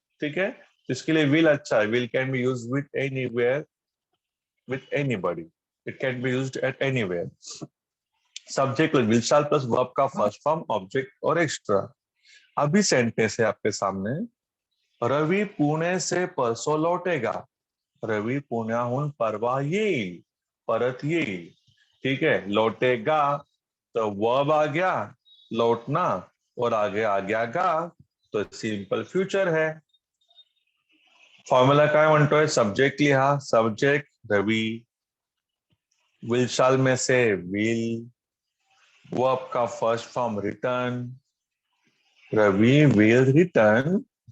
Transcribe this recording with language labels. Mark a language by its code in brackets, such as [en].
[hi] ठीक है, तो इसके लिए विल अच्छा है, [en] Will can be used with anywhere, with anybody, it can be used at anywhere. [hi] Subject will shall plus verb का फर्स्ट फॉर्म ऑब्जेक्ट और एक्स्ट्रा। अभी सेंटेंस है आपके सामने, रवि पुणे से परसों लौटेगा। [mr] रवि पुण्याहून परवा येईल, परत येईल। [hi] ठीक है, लौटेगा तो वर्ब आ गया लौटना, और आगे आ गया गा, तो सिंपल फ्यूचर है। [mr] फॉर्म्युला काय म्हणतोय, सब्जेक्ट लिहा, सब्जेक्ट रवि, विल शाल में से विल, वर्ब का first form return, [en] Ravi will return.